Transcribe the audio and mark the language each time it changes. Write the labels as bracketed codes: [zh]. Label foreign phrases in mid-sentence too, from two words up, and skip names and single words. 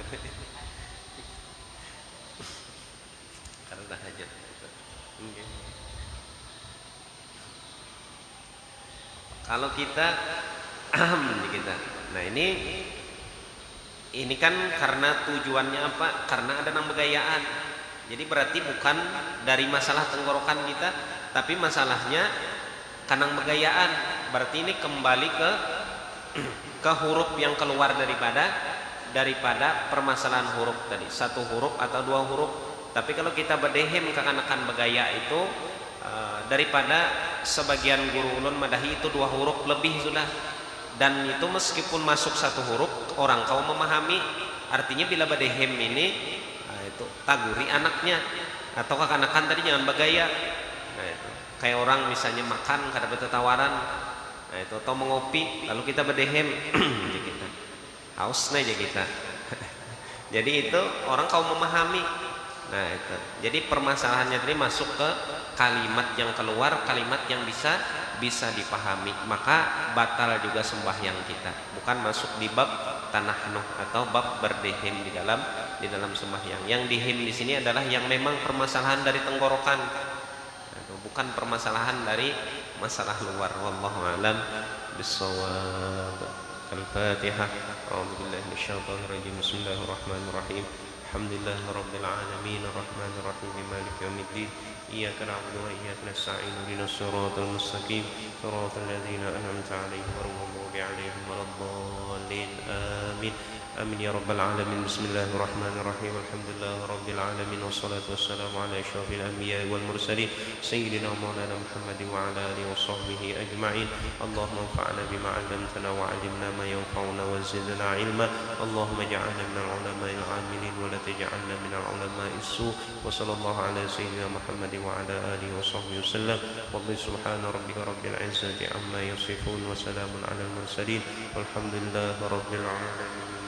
[id] Karena hajat. Okay. Kalau kita nah ini kan karena tujuannya apa? Karena ada nang begayaan. Jadi berarti bukan dari masalah tenggorokan kita, tapi masalahnya kanang begayaan. Berarti ini kembali ke huruf yang keluar daripada permasalahan huruf tadi, 1 huruf atau 2 huruf. Tapi kalau kita berdehem kekanakan begaya itu daripada sebagian guru ulun madahi itu 2 huruf lebih sudah. Dan itu meskipun masuk 1 huruf orang kau memahami artinya bila berdehem ini itu taguri anaknya atau kekanakan tadi jangan begaya. Nah itu kayak orang misalnya makan kada bertawaran. Nah itu atau mengopi lalu kita berdehem kita haus aja kita. Jadi itu orang kau memahami. Nah itu. Jadi permasalahannya tadi masuk ke kalimat yang keluar, kalimat yang bisa dipahami. Maka batal juga sembahyang kita. Bukan masuk di bab tanahnuh atau bab berdehem di dalam sembahyang. Yang dihem di sini adalah yang memang permasalahan dari tenggorokan. Nah, bukan permasalahan dari masalah luar. [ar] والله أعلم بالصواب. الفاتحة. أعوذ بالله من الشيطان الرجيم. بسم الله الرحمن الرحيم. الحمد لله رب العالمين الرحمن الرحيم مالك يوم الدين إياك نعبد وإياك نستعين اهدنا الصراط المستقيم صراط الذين أنعمت عليهم غير المغضوب عليهم ولا الضالين آمين آمين يا رب العالمين. بسم الله الرحمن الرحيم. الحمد لله رب العالمين والصلاة والسلام على أشرف الأنبياء والمرسلين سيدنا مولانا محمد وعلى آله وصحبه أجمعين. اللهم انفعنا بما علمتنا وعلمنا ما ينفعنا وزدنا علما. اللهم اجعلنا من العلماء العاملين ولا تجعلنا من العلماء السوء'. وصلى الله على سيدنا محمد وعلى آله وصحبه وسلم. والله سبحان ربك رب العزة عما يصفون وسلام على المرسلين والحمد لله رب العالمين.